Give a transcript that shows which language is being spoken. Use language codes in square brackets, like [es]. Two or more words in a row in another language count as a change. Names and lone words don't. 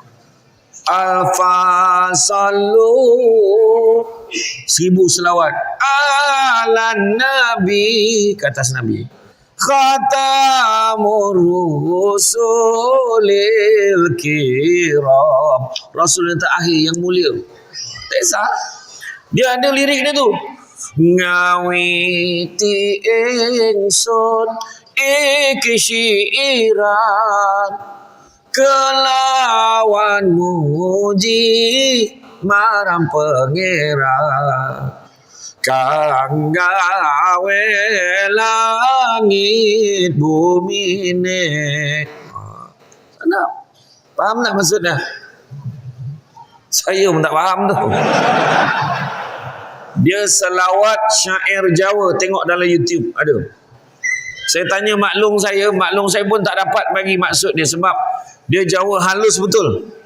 [ar] ألفا صلوا [ms] 1000 selawat [ar] على النبي, [ms] ke atas nabi. [ar] ختام الرسل الكرام, [ms] rasul yang terakhir yang mulia. Tak sah. Dia ada lirik dia tu. [jv] Ngawiti ingsun iki syiiran kelawan muji marang pangeran kang gawe langit bumi ne. [ms] Nak faham tak maksudnya? Saya pun tak faham tu. Dia selawat syair Jawa, tengok dalam YouTube ada. Saya tanya maklum saya pun tak dapat bagi maksud dia sebab dia Jawa halus betul.